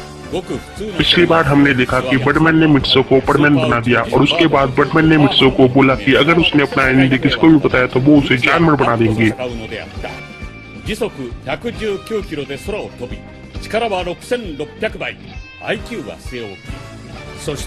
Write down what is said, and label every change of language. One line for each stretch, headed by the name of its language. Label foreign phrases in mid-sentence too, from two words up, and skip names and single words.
Hindi: पिछली बार हमने देखा कि बटमैन ने मिट्सो को परमैन बना दिया और उसके बाद बटमैन ने मिट्सो को बोला कि अगर उसने अपना आइडेंटिटी किसी को भी बताया तो वो उसे जानवर बना देंगे।
Japanese: 時速119キロで空を飛び、力は6600倍、IQ は据え置き、そして